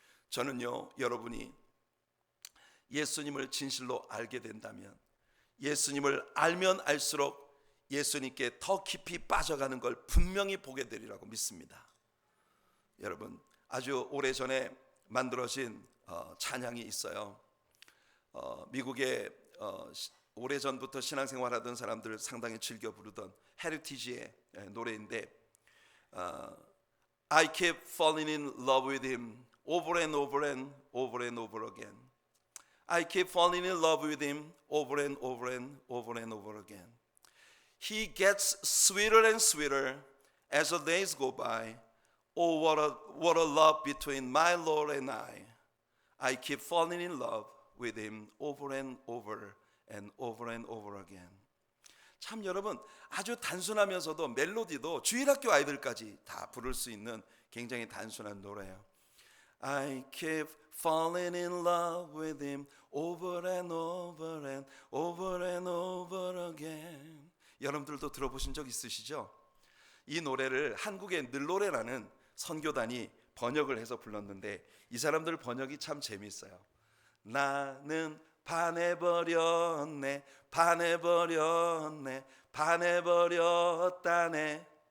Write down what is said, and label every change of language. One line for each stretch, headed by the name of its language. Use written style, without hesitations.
Korean: 저는요, 여러분이 예수님을 진실로 알게 된다면, 예수님을 알면 알수록 예수님께 더 깊이 빠져가는 걸 분명히 보게 되리라고 믿습니다. 여러분, 아주 오래전에 만들어진 찬양이 있어요. 미국의 오래전부터 신앙생활하던 사람들 상당히 즐겨 부르던 헤리티지의 노래인데
English: I keep falling in love with him over and over and over and over again. I keep falling in love with him over and over and over and over again. He gets sweeter and sweeter as the days go by. Oh, what a love between my Lord and I. I keep falling in love with him over and over and over and over again.
Korean: 참 여러분, 아주 단순하면서도 멜로디도 주일학교 아이들까지 다 부를 수 있는 굉장히 단순한 노래예요.
English: I keep falling in love with him over and over and over and over again.
Korean: 여러분들도 들어보신 적 있으시죠? 이 노래를 한국의 늘노래라는 선교단이 번역을 해서 불렀는데 이 사람들 번역이 참 재미있어요. 나는 반해버렸네, 반해버렸네, 반해버렸다네.